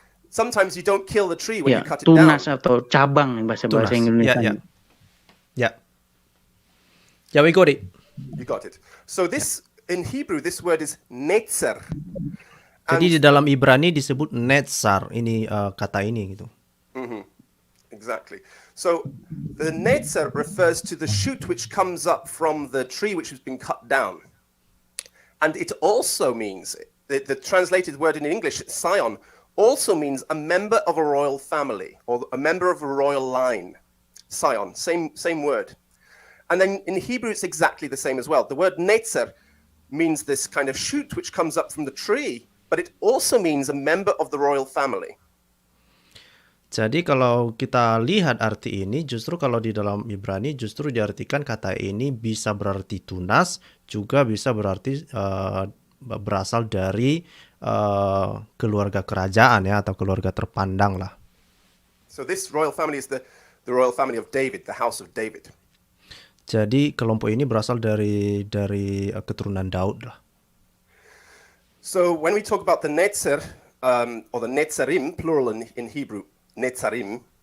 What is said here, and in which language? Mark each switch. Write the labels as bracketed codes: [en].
[en] Sometimes you don't kill the tree when you cut it down. [id] Tunas atau cabang bahasa Tunas. Indonesia. [en] Yeah, we got it. You got it. So this in Hebrew, this word is netzer. [id] Jadi di dalam Ibrani disebut netzar, ini kata ini gitu. [en] Exactly. So the netzer refers to the shoot which comes up from the tree which has been cut down. And it also means, the translated word in English, scion, also means a member of a royal family or a member of a royal line. Scion, same word. And then in Hebrew, it's exactly the same as well. The word netzer means this kind of shoot which comes up from the tree, but it also means a member of the royal family. [id] Jadi kalau kita lihat arti ini, justru kalau di dalam Ibrani justru diartikan kata ini bisa berarti tunas, juga bisa berarti berasal dari keluarga kerajaan ya, atau keluarga terpandang lah. [en] So this royal family is the royal family of David, the house of David. [id] Jadi kelompok ini berasal dari keturunan Daud lah. [en] So when we talk about the netzer, or the netzarim, plural in Hebrew, netzarim.